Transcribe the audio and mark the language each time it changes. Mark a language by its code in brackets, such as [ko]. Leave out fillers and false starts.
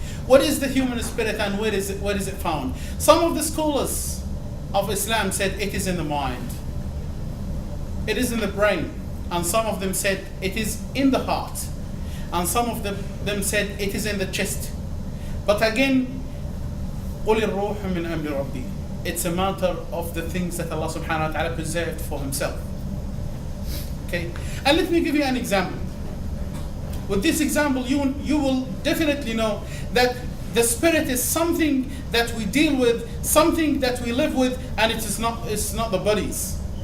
[en] What is the human spirit and where is it found? Some of the scholars of Islam said it is in the mind. It is in the brain. And some of them said it is in the heart. And some of them said it is in the chest. But again, [ar] قُلِ الرُّوحُ مِنْ أَمْرِ رَبِّي. [en] It's a matter of the things that Allah subhanahu wa ta'ala preserved for Himself. Okay? And let me give you an example. With this example, you will definitely know that the spirit is something that we deal with, something that we live with, and it's not the bodies.